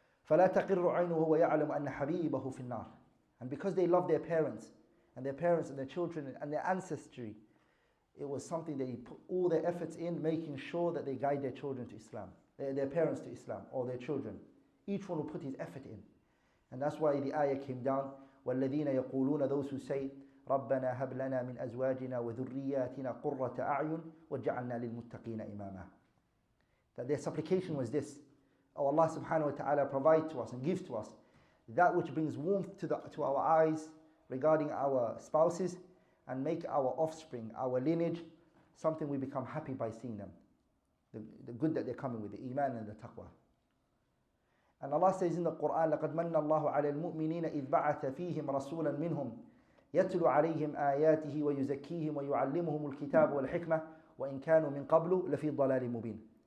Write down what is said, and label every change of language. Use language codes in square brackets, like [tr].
[ar] فَلَا تَقِرُّ عَيْنُهُ وَيَعْلَمُ أَنَّ حَبِيبَهُ فِي النَّارِ. [en] And because they loved their parents and their children and their ancestry, it was something that he put all their efforts in, making sure that they guide their children to Islam, their parents to Islam, or their children. Each one will put his effort in. And that's why the ayah came down, [ar] وَالَّذِينَ يَقُولُونَ, [en] those who say, [ar] رَبَّنَا هَبْ لَنَا مِنْ أَزْوَاجِنَا وَذُرِّيَّاتِنَا قُرَّةَ أَعْيُنٍ وَجَعَلْنَا لِلْمُتَّقِينَ إِمَامًا. [en] That their supplication was this: Oh Allah subhanahu wa ta'ala, provide to us and give to us that which brings warmth to our eyes regarding our spouses, and make our offspring, our lineage, something we become happy by seeing them. The good that they're coming with, the iman and the taqwa. And Allah says in the Quran, [ar] لَقَدْ مَنَّ اللَّهُ عَلَى الْمُؤْمِنِينَ إِذْ بَعَثَ فِيهِمْ رَسُولًا مِّنْهُمْ يَتْلُو عَلَيْهِمْ آيَاتِهِ وَيُزَكِّيهِمْ وَيُعَلِّمُهُمُ الْكِتَابَ وَالْحِكْمَةَ وَإِنْ كَانُوا مِنْ قَبْلُ لَفِي ضَلَالٍ مُبِينٍ.